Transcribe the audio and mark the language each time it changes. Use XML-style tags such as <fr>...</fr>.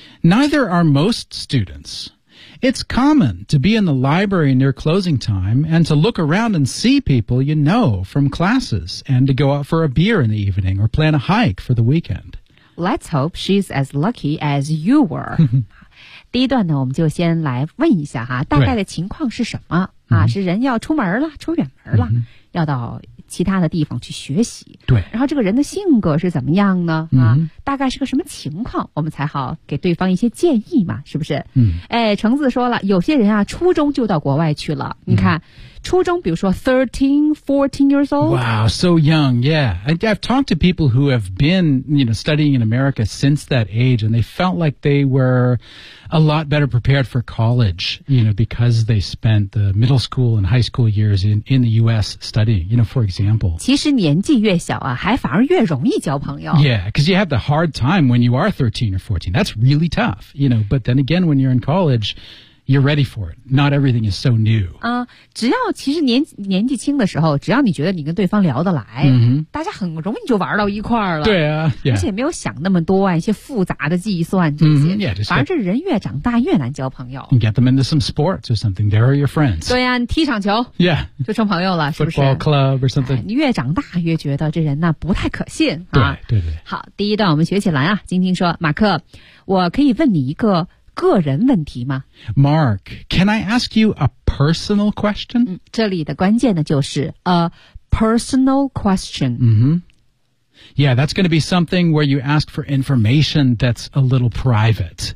<en>Neither are most students. It's common to be in the library near closing time and to look around and see people you know from classes and to go out for a beer in the evening or plan a hike for the weekend. Let's hope she's as lucky as you were.</en> <zh>第一段呢，我们就先来问一下哈，大概的情况是什么、right. 啊？是人要出门了，出远门了， mm-hmm. 要到其他的地方去学习。对，然后这个人的性格是怎么样呢？啊， mm-hmm. 大概是个什么情况，我们才好给对方一些建议嘛，是不是？嗯、mm-hmm. ，哎，橙子说了，有些人啊，初中就到国外去了， mm-hmm. 你看。初中比如说</zh> <en>13-14 years old. Wow, so young, yeah. I've talked to people who have been, you know, studying in America since that age, and they felt like they were a lot better prepared for college, you know, because they spent the middle school and high school years in the U.S. studying, you know, for example.</en> <zh>其实年纪越小啊，还反而越容易交朋友。</zh> <en>Yeah, because you have the hard time when you are 13 or 14. That's really tough, you know, but then again, when you're in college,You're ready for it. Not everything is so new.</en> <zh>只要其实年纪轻的时候，只要你觉得你跟对方聊得来，大家很容易就玩到一块儿了。对啊，而且没有想那么多啊，一些复杂的计算这些。反而这人越长大越难交朋友。</zh> <en>And get them into some sports or something. They are your friends.</en> <zh>对啊，你踢场球，</zh> <en>yeah,</en> <zh>就成朋友了，是不是</zh> <en>？Football club or something.</en> <zh>你越长大越觉得这人呢不太可信啊。对。好，第一段我们学起来啊。晶晶说，马克，我可以问你一个。个人问题吗</zh> <en>？Mark, can I ask you a personal question?、这里的关键呢就是 a personal question. Mm-hmm. Yeah, that's going to be something where you ask for information that's a little private.</en>